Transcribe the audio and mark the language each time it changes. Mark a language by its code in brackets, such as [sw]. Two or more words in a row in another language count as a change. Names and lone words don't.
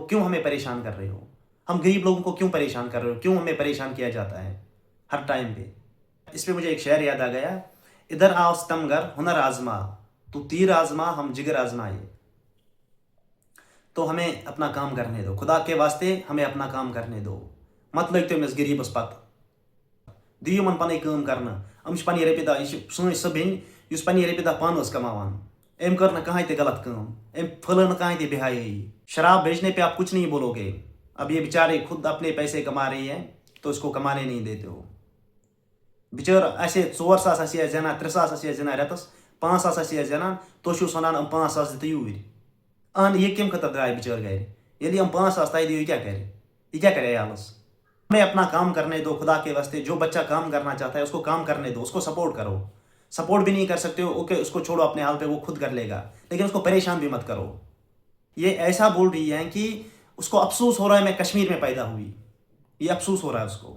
[ur] کیوں ہمیں پریشان کر رہے ہو؟ ہم غریب لوگوں کو کیوں پریشان کر رہے ہو؟ کیوں ہمیں پریشان کیا جاتا ہے ہر ٹائم پہ؟ اس پہ مجھے ایک شعر یاد آ گیا, ادھر آؤ ستمگر ہنر آزما, تو تیر آزما ہم جگر آزمائے. تو ہمیں اپنا کام کرنے دو, خدا کے واسطے ہمیں اپنا کام کرنے دو. [ks] مت لٔگۍ تو أمِس غریٖبس پتہٕ, دِیِو یِمن پنٕنۍ کٲم کرنہٕ. یِم چھِ پنٕنۍ رۄپیہِ دہ, یہِ چھِ سٲنۍ سۄ بیٚنہِ یُس پنٕنۍ رۄپیہِ دہ پانہٕ ٲس کماوان. أمۍ کٔر نہٕ کٕہٕنۍ تہِ غلط کٲم, أمۍ پھٔلٲو نہٕ کٕہٕنۍ تہِ بےحیٲیی. [ur] شراب بیچنے پہ آپ کچھ نہیں بولو گے. اب یہ بیچارے خود اپنے پیسے کما رہی ہے تو اس کو کمانے نہیں دیتے ہو. [ks] بچار آسہِ 4 ساس آسہِ ہا زینان, 3 ساس آسہِ ہا زینان رٮ۪تس, 5 ساس آسہِ ہا زینان, تُہۍ چھِوس ونان یِم 5 ساس دِ تہٕ یوٗرۍ. یہ کمہِ خٲطرٕ درٛاے بچٲر گرِ؟ ییٚلہِ یِم 5 ساس تۄہہِ دِیِو, یہ کیا کرے عیالس؟ [ur] ہمیں اپنا کام کرنے دو خدا کے واسطے. جو بچہ کام کرنا چاہتا ہے اس کو کام کرنے دو, اس کو سپورٹ کرو. سپورٹ بھی نہیں کر سکتے ہو, اوکے اس کو چھوڑو اپنے حال پہ, وہ خود کر لے گا, لیکن اس کو پریشان بھی مت کرو. یہ ایسا بول رہی ہے کہ اس کو افسوس ہو رہا ہے میں کشمیر میں پیدا ہوئی, یہ افسوس ہو رہا ہے اس کو.